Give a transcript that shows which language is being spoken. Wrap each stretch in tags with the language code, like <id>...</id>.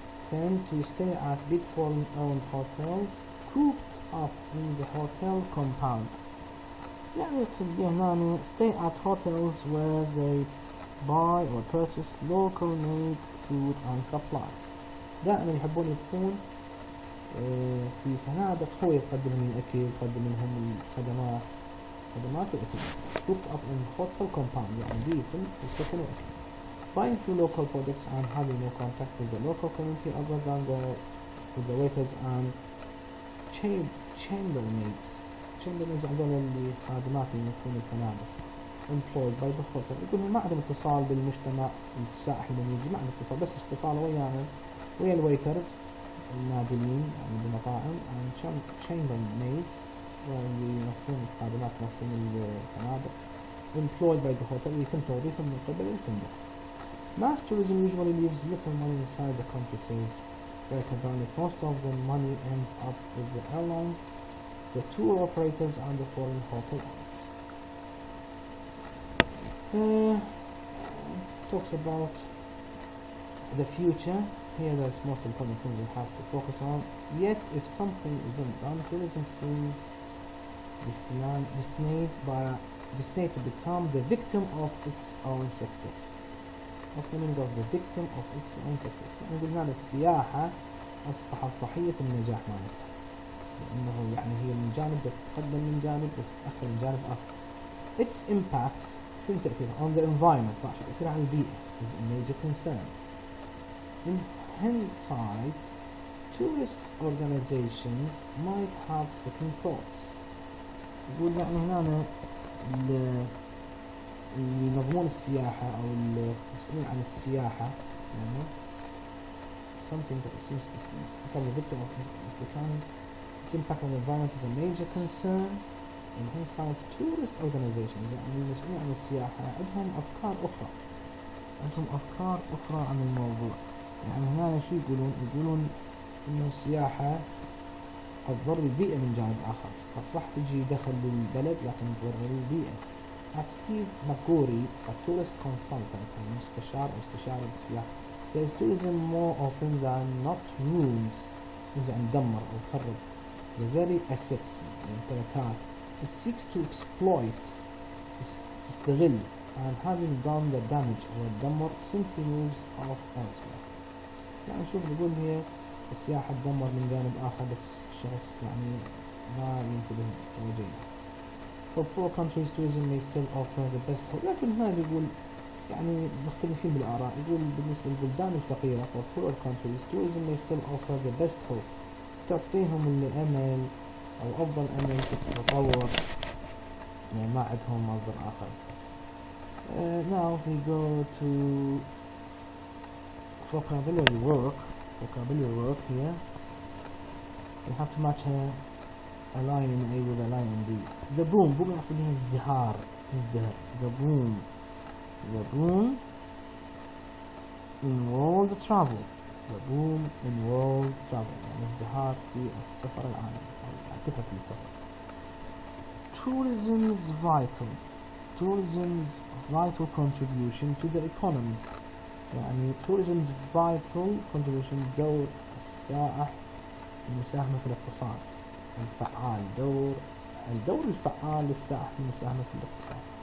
<en>Then to stay at big foreign owned hotels cooped up in the hotel compound.</en> <ar>يعني تسميه هنا</ar> <en>stay at hotels where they buy or purchase local made food and supplies.</en> <ar>دائما يحبون يكون في فنادق هو يقدم لهم الأكل يقدم لهم الخدمات والأكل.</ar> <en>cooked up in hotel compound</en> <ar>يعني بيكون وسكن وأكل.</ar> <en>buying through local products and having no contact with the local community other than with the waiters and chambermaids</en> <ar>هذول اللي خادمات اللي يكون الفنادق.</ar> <en>employed by the hotel.</en> <ar>يقول ما عندهم اتصال بالمجتمع السائح اللي يجي، ما عندهم اتصال، بس اتصال ويانا ويا الويترز النادلين يعني بالمطاعم</ar> <en>and chambermaids</en> <ar>واللي ينظفون الخادمات ينظفون الفنادق.</ar> <en>employed by the hotel</en> <ar>يتم توظيفهم من قبل الفندق.</ar> <en>Mass tourism usually leaves little money inside the country, says Berkebanic. Most of the money ends up with the airlines, the tour operators and the foreign hotel owners. Talks about the future. Here there's most important things we have to focus on. Yet if something isn't done, tourism seems destined to become the victim of its own success. What's the meaning of the victim of its own success؟</en> <ar>يعني قلنا السياحة أصبحت ضحية النجاح مالتها، لأنه يعني هي من جانب تتقدم من جانب بس تأخر من جانب آخر.</ar> <en>Its impact</en> <ar>في التأثير</ar> <en>on the environment</en> <ar>راح تأثير على البيئة</ar> <en>is a major concern. In hindsight, tourist organizations might have second thoughts.</en> <ar>يقول يعني هنا اللي ينظمون السياحة أو المسؤولين عن السياحة يعني</ar> <en>something that seems to become the victim of its impact on the environment is a major concern. In hindsight, tourist organizations</en> <ar>يعني المسؤولين عن السياحة عندهم أفكار أخرى عن الموضوع. يعني هنا شو يقولون إنه السياحة قد تضر البيئة من جانب آخر، قد صح تجي دخل للبلد لكن تضر البيئة.</ar> <en>Steve McGorry, a tourist consultant</en> <ar>مستشار بالسياحة,</ar> <en>says tourism more often than not ruins</en> <ar>أن تدمر أو تخرب</ar> <en>the very assets الممتلكات. It seeks to exploit تستغل and having done the damage</en> <ar>أو الدمر</ar> <en>simply moves off elsewhere.</en> <ar>يعني نشوف نقول هي السياحة تدمر من جانب آخر بس الشخص يعني ما ينتبه توجيه.</ar> <en>For poor countries tourism may still offer the best hope.</en> <ar>لكن هنا يقول يعني مختلفين بالآراء. يقول بالنسبة للبلدان الفقيرة</ar> <en>for poorer countries tourism may still offer the best hope.</en> <ar>تعطيهم الأمل أو أفضل أمل في التطور يعني ما عندهم مصدر آخر.</ar> <en>Now we go to vocabulary work here. We have to match a line in A with a line in B.</en> <ar>The boom يقصد بها ازدهار تزدهر.</ar> <en>The boom in world travel.</en> <ar>يعني ازدهار في السفر العالمي أو كثرة السفر.</ar> <en>Tourism's vital contribution to the economy.</en> <ar>يعني</ar> <en>tourism's vital contribution</en> <ar>دور السائح المساهمة في الاقتصاد الفعال. الدور الفعال للسائح في المساهمة في الاقتصاد.</ar>